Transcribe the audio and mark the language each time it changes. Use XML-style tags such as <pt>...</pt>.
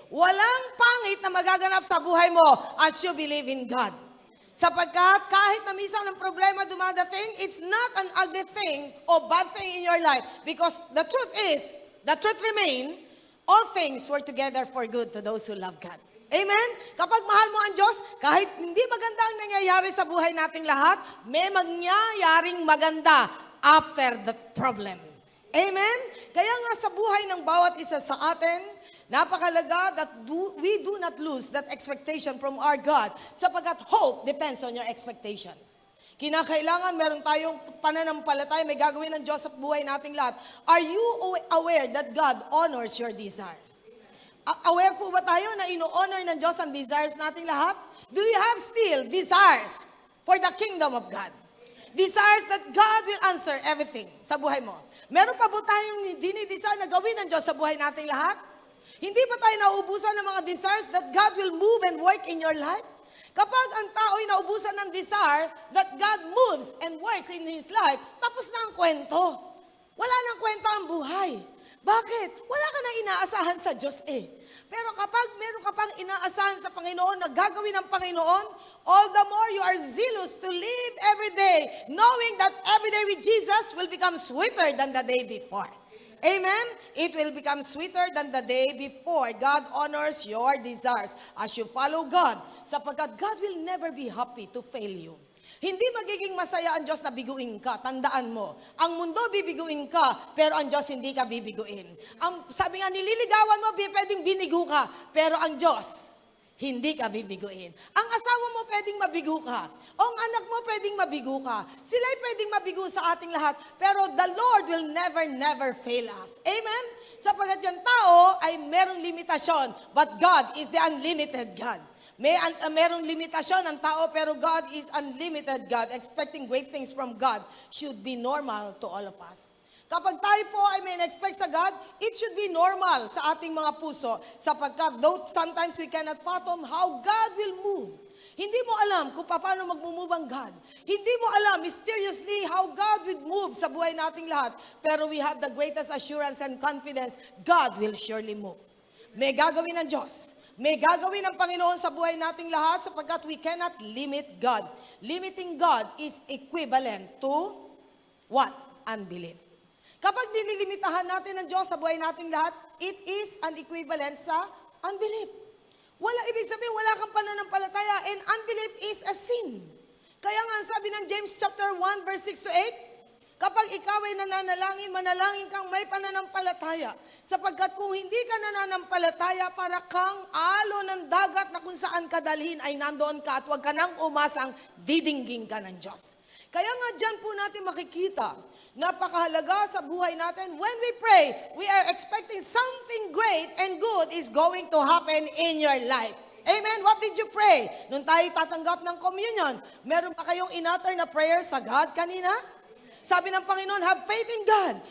<tl>Walang pangit na magaganap sa buhay mo</tl> <en>as you believe in God.</en> <tl>Sapagkat kahit na minsan ang problema dumadating,</tl> <en>it's not an ugly thing or bad thing in your life. Because the truth remain, all things work together for good to those who love God. Amen?</en> <tl>Kapag mahal mo ang Diyos, kahit hindi maganda ang nangyayari sa buhay nating lahat, may mangyayaring maganda</tl> <en>after the problem. Amen?</en> <tl>Kaya nga sa buhay ng bawat isa sa atin, napakalaga</tl> <en>that we do not lose that expectation from our God</en> <tl>sapagkat</tl> <en>hope depends on your expectations.</en> <tl>Kinakailangan meron tayong pananampalataya, may gagawin ng Diyos sa buhay nating lahat.</tl> <en>Are you aware that God honors your desire?</en> <tl>Aware po ba tayo na ino-honor ng Diyos ang desires nating lahat?</tl> <en>Do you have still desires for the kingdom of God? Desires that God will answer everything</en> <tl>sa buhay mo. Meron pa po tayong dinidesire na gawin ng Diyos sa buhay nating lahat? Hindi ba tayo nauubusan ng mga</tl> <en>desires that God will move and work in your life?</en> <tl>Kapag ang tao ay nauubusan ng desire</tl> <en>that God moves and works in his life,</en> <tl>tapos na ang kwento. Wala nang kwento ang buhay. Bakit? Wala ka na inaasahan sa Diyos eh. Pero kapag meron ka pang inaasahan sa Panginoon na gagawin ng Panginoon,</tl> <en>all the more you are zealous to live every day, knowing that every day with Jesus will become sweeter than the day before. Amen? It will become sweeter than the day before. God honors your desires as you follow God. Sapagkat God will never be happy to fail you.</en> <tl>Hindi magiging masaya ang Diyos na biguin ka. Tandaan mo, ang mundo bibiguin ka, pero ang Diyos hindi ka bibiguin. Sabi nga, nililigawan mo, pwedeng binigo ka, pero ang Diyos, hindi ka bibiguin. Ang asawa mo pwedeng mabigo ka. O ang anak mo pwedeng mabigo ka. Sila'y pwedeng mabigo sa ating lahat, pero</tl> <en>the Lord will never fail us.</en> <tl>Amen? Sapagkat yung tao ay merong limitasyon,</tl> <en>but God is the unlimited God.</en> <tl>Merong limitasyon ang tao, pero</tl> <en>God is unlimited God. Expecting great things from God should be normal to all of us.</en> <tl>Kapag tayo po ay may</tl> <en>expect sa God, it should be normal</en> <tl>sa ating mga puso, sapagkat</tl> <en>though sometimes we cannot fathom how God will move.</en> <tl>Hindi mo alam kung paano mag-move ang God. Hindi mo alam</tl> <en>mysteriously how God will move</en> <tl>sa buhay nating lahat. Pero</tl> <en>we have the greatest assurance and confidence, God will surely move.</en> <tl>May gagawin ng Diyos. May gagawin ng Panginoon sa buhay nating lahat sapagkat</tl> <en>we cannot limit God. Limiting God is equivalent to what?</en> <tl>Unbelief. Kapag nililimitahan natin ng Diyos sa buhay nating lahat,</tl> <en>it is an equivalent</en> <tl>sa unbelief. Wala ibig sabihin, wala kang pananampalataya,</tl> <en>and unbelief is a sin.</en> <tl>Kaya nga sabi ng James chapter 1 verse 6 to 8, kapag ikaw ay nananalangin, manalangin kang may pananampalataya. Sapagkat kung hindi ka nananampalataya, para kang alo ng dagat na kung saan ka dalhin ay nandoon ka at huwag ka nang umasang didinggin ka ng Diyos. Kaya nga dyan po natin makikita, napakahalaga sa buhay natin.</tl> <en>When we pray, we are expecting something great and good is going to happen in your life. Amen? What did you pray?</en> <tl>Nung tayo tatanggap ng communion, meron pa kayong in-utter na prayer sa God kanina? Sabi ng Panginoon,</tl> <en>have faith in God.</en>